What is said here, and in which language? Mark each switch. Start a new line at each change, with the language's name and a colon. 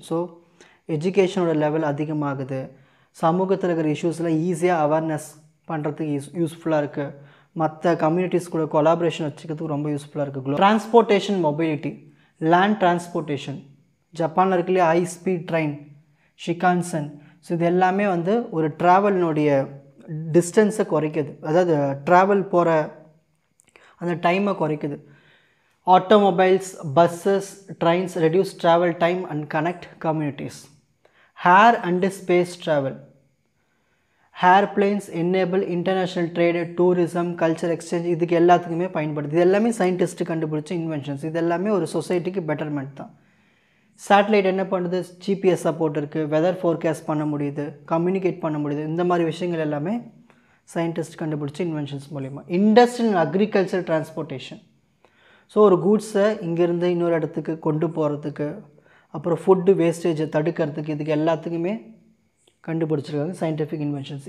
Tamil: So எஜுகேஷனோட level அதிகமாகுது, சமூகத்தில் இருக்கிற இஷ்யூஸில் ஈஸியாக அவேர்னஸ் பண்ணுறதுக்கு யூஸ்ஃபுல்லாக இருக்குது, மற்ற கம்யூனிட்டிஸ் கூட கொலாபரேஷன் வச்சுக்கிறதுக்கு ரொம்ப யூஸ்ஃபுல்லாக இருக்குது.
English: transportation, mobility, land transportation,
Tamil: ஜப்பானில் இருக்குல்லையே
English: High speed train, Shinkansen.
Tamil: ஸோ இது எல்லாமே வந்து ஒரு ட்ராவலினுடைய டிஸ்டன்ஸை குறைக்குது, அதாவது ட்ராவல் போகிற அந்த டைமை குறைக்குது.
English: Automobiles, buses, trains reduce travel time and connect communities. Air and space travel. Airplanes enable international trade, tourism, culture exchange,
Tamil: இதுக்கு எல்லாத்துக்குமே பயன்படுது. இது எல்லாமே சயின்டிஸ்ட்டு கண்டுபிடிச்ச இன்வென்ஷன்ஸ். இது எல்லாமே ஒரு சொசைட்டிக்கு பெட்டர்மெண்ட் தான். சேட்டலைட் என்ன பண்ணுது, ஜிபிஎஸ் சப்போர்ட் இருக்குது, வெதர் ஃபோர்காஸ்ட் பண்ண முடியுது, கம்யூனிகேட் பண்ண முடியுது. இந்த மாதிரி விஷயங்கள் எல்லாமே சயின்டிஸ்ட் கண்டுபிடிச்ச இன்வென்ஷன்ஸ் மூலிமா.
English: Industrial and agriculture transportation.
Tamil: So ஒரு கூட்ஸை இங்கேருந்து இன்னொரு இடத்துக்கு கொண்டு போகிறதுக்கு, அப்புறம் ஃபுட்டு வேஸ்டேஜை தடுக்கிறதுக்கு, இதுக்கு எல்லாத்துக்குமே கண்டுபிடிச்சிருக்காங்க சயின்டிஃபிக் இன்வென்ஷன்ஸ்.